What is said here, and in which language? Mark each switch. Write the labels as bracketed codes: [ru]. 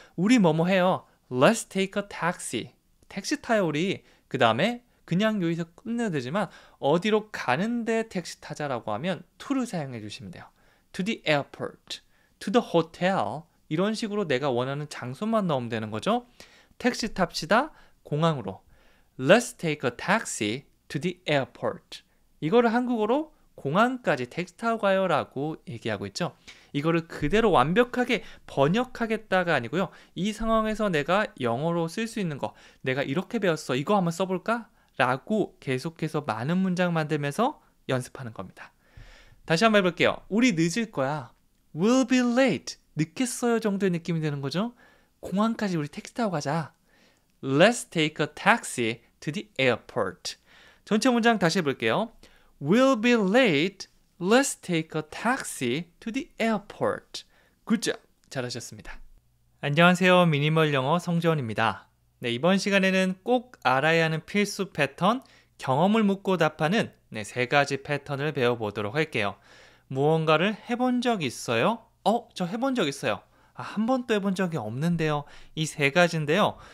[ko] 우리 뭐뭐 해요. [en] Let's take a taxi. [ko] 택시 타요 우리. 그 다음에 그냥 여기서 끝내도 되지만 어디로 가는데 택시 타자라고 하면 to를 사용해 주시면 돼요. [en] To the airport. To the hotel. [ko] 이런 식으로 내가 원하는 장소만 넣으면 되는 거죠. 택시 탑시다. 공항으로. [en] Let's take a taxi to the airport. [ko] 이거를 한국어로 공항까지 택시 타고 가요 라고 얘기하고 있죠. 이거를 그대로 완벽하게 번역하겠다가 아니고요. 이 상황에서 내가 영어로 쓸 수 있는 거 내가 이렇게 배웠어. 이거 한번 써볼까? 라고 계속해서 많은 문장 만들면서 연습하는 겁니다. 다시 한번 해볼게요. 우리 늦을 거야. [en] We'll be late. [ko] 늦겠어요 정도의 느낌이 되는 거죠. 공항까지 우리 택시 타고 가자. [en] Let's take a taxi to the airport. [ko] 전체 문장 다시 해볼게요. [en] We'll be late. Let's take a taxi to the airport. Good job. [ko] 잘하셨습니다. 안녕하세요. 미니멀 영어 성재원입니다. 네, 이번 시간에는 꼭 알아야 하는 필수 패턴, 경험을 묻고 답하는 3가지 패턴을 배워보도록 할게요. 무언가를 해본 적 있어요? 저 해본 적 있어요. 한 번도 해본 적이 없는데요. 이 3가지인데요.